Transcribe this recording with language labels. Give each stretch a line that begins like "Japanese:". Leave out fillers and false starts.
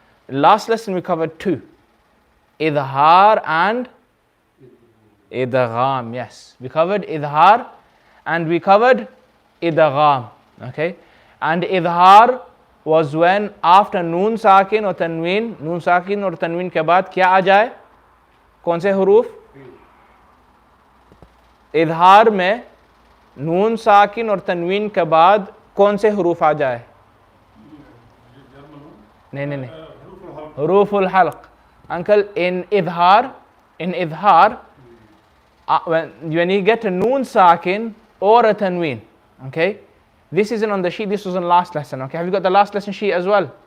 English: Last lesson we covered 2. Idhar and Idgham. Yes, we covered Idhar and we covered Idgham. Okay? And Idhar was when after Noon Sakin or Tanween
Hindi: के बाद क्या आ जाए? कौन से हुरूफ? इजहार में नून साकिन और तनवीन के बाद कौन से हुरूफ आ जाए? नहीं, हुरूफुल Hulk.
English: Uncle, in idhar, when you get a noon sakin or a tanween, okay, this isn't on the sheet, this was on last lesson. Okay, have you got the last lesson sheet as well?